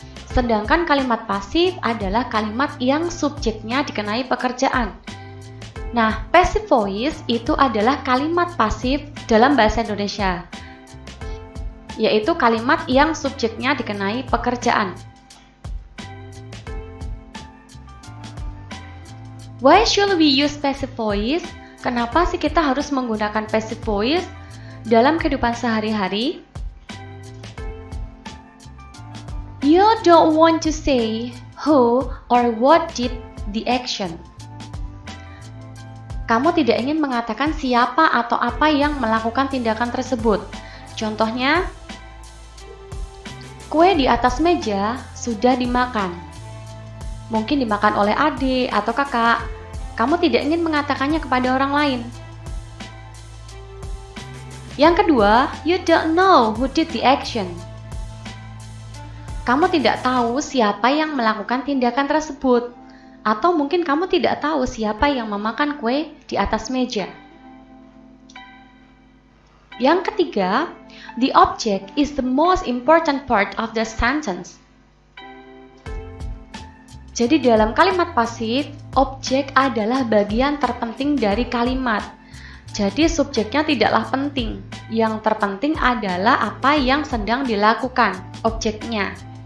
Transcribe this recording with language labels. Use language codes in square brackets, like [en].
[id] Sedangkan kalimat pasif adalah kalimat yang subjeknya dikenai pekerjaan. Nah, passive voice itu adalah kalimat pasif dalam bahasa Indonesia, yaitu kalimat yang subjeknya dikenai pekerjaan. [en] Why should we use passive voice? [id] Kenapa sih kita harus menggunakan passive voice dalam kehidupan sehari-hari? [en] You don't want to say who or what did the action. [id] Kamu tidak ingin mengatakan siapa atau apa yang melakukan tindakan tersebut. Contohnya, kue di atas meja sudah dimakan. Mungkin dimakan oleh adik atau kakak. Kamu tidak ingin mengatakannya kepada orang lain. Yang kedua, [en] you don't know who did the action. [id] Kamu tidak tahu siapa yang melakukan tindakan tersebut. Atau mungkin kamu tidak tahu siapa yang memakan kue di atas meja. Yang ketiga, [en] the object is the most important part of the sentence. [id] Jadi dalam kalimat pasif, objek adalah bagian terpenting dari kalimat. Jadi subjeknya tidaklah penting. Yang terpenting adalah apa yang sedang dilakukan objeknya.